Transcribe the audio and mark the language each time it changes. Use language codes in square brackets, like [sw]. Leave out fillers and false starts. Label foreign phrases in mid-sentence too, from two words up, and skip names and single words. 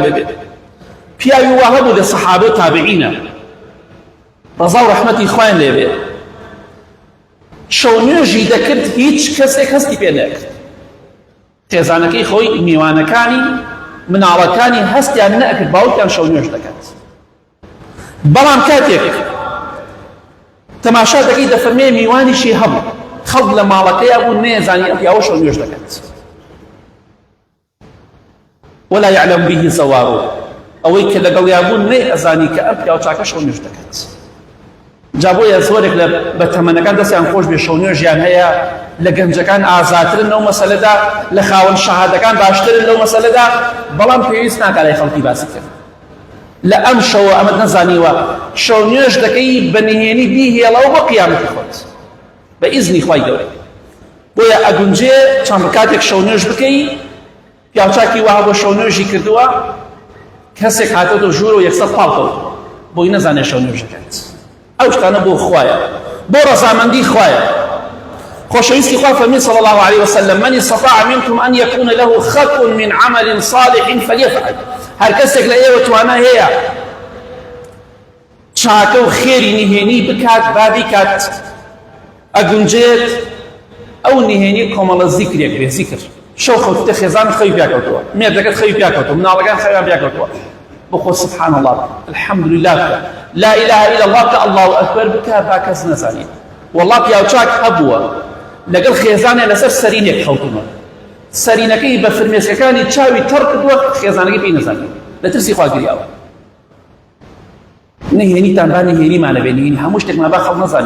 [ckb] لێبێت پیاوی وا هەبوو لە سەحابە و تابعینە ڕەزا و ڕەحمەتی خوایان لێبێت شەو نوێژی دەکرد هیچ کەسێک هەستی پێ نەکرد خێزانەکەی خۆی میوانەکانی مناڵەکانی هەستیان نەکرد باوکیان شەو نوێژ دەکات بەڵام کاتێک تەماشا دەکەی دەفەرمێ میوانیشی هەبوو خەڵک لە ماڵەکەیە بوو نێزانی ئەم پیاوە شەو نوێژ دەکات [ar] ولا يعلم به زواره [ckb] ئەوەی کە لەگەڵیان بوو نەی ئەزانی کە ئەم پیاوە چاکە شەو نوێژ دەکات جا بۆیە زۆرێک لە بەتەمەنەکان دەستیان خۆش بێ شەو نوێژیان هەیە لە گەنجەکان ئازاترن لەو مەسەلەدا لە خاوەن شەهادەکان باشترن لەو مەسەلەدا بەڵام پێویست ناکات لای خەڵکی باسی کرد لە ئەم شەوە ئەمەت نەزانیوە شەو نوێژ دەکەی بە نهێنی بیهێڵەوە بۆ قیامەتی خۆت بە ئیزنی خوای گەورە بۆیە ئەگونجێ چەند کاتێک شەو نوێژ بکەی پیاوچاکی وها بۆ شەو نوێژی کردووە کەسێک هاتۆتە ژوور و یەکسەر پاڵکەوت بۆی نەزانێت شەو نوێژ دەکات ئەو شتانە بۆ خوایە بۆ ڕەزامەندی خوایە خۆشەویستی خوا فەرمی [ar] صلی الله عليه وسلم من استطاع منكم أن يكون له خط من عمل صالح فليفعل [ckb] هەر کەسێک لە ئێوە توانە هەیە چاکە و خێری نهێنی بکات با بیکات. ئەگونجێت ئەو نهێنی کۆمەڵە زیکرێک بێ، زیکر شەو خەوتە خێزان خەوی پیاکەوتەوە، مێردەکەت خەوی پیاکەوتەوە، مناڵەکان خەویان پیاکەوتەوە، بخۆ [ar] سبحان الله الحمد لله [ckb] بکە، [ar] لا إله إلا الله [ckb] بکە، [ar] الله ئەکبەر [ckb] بکە، با کەس نەزانێت. والله پیاوچاک هەبووە لەگەڵ خێزانێ لەسەر سەرینێک خەوتومە، سەرینەکەی بە فرمێسکەکانی چاوی تەڕ کردووە، خێزانەکەی پێی نەزانێت، لە ترسی خوا گریاوە. نهێنیتان با نهێنیمانە بێ، نهێنی هەموو شتێکمان با خەڵک نەزانێت.